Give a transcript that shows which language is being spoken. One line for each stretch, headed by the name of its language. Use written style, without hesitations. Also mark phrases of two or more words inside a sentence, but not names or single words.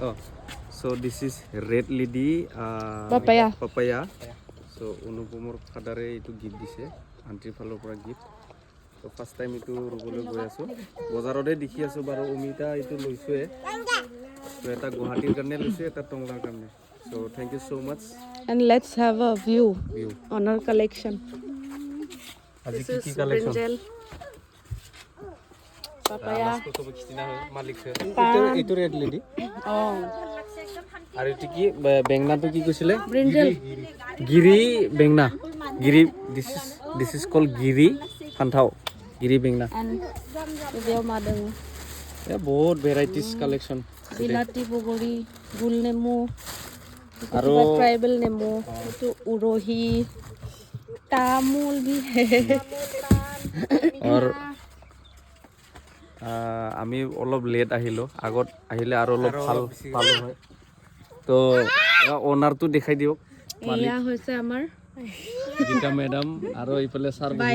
English: So this is Red Lady papaya.
Assamese: চ' অনুপমৰ ফাদাৰে এইটো গিফ্ট দিছে, আণ্টিৰ ফালৰ পৰা গিফ্ট। ত'
English: first time
Assamese: এইটো ৰুবলৈ গৈ আছোঁ, বজাৰতে দেখি আছোঁ বাৰু। অমিতা এইটো লৈছোঁৱে, ত' এটা গুৱাহাটীৰ কাৰণে লৈছোঁ, এটা টংলাৰ কাৰণে।
English: So thank you so much. And let's have a view on our collection.
Assamese: আজি
English: This
Assamese: কি
English: is
Assamese: কালেকশ্যন?
English: brinjal, papaya,
Assamese: এইটো ৰেড লেডি। oh, আৰু এইটো কি বেঙনাটো কি কৈছিলে?
English: brinjal.
Assamese: গিৰি বেঙনা, গিৰি।
English: this is call
Assamese: গিৰি ফান্থাও, গিৰি বেঙনা।
English: And video madang,
Assamese: বহুত
English: varieties collection.
Assamese: বিলাতী বগৰী, গুল নেমু, আৰু tribal নেমু, ইটো উৰহী, তামোল
Hindi: भी है.
Assamese: আৰু আমি অলপ লেট আহিলোঁ, আগত আহিলে আৰু অলপ ভাল পালোঁ হয়। তো অ'নাৰটো দেখাই দিয়ক। এয়া হৈছে আমাৰ গীতা মেডাম আৰু এইফালে ছাৰ বহি আছে।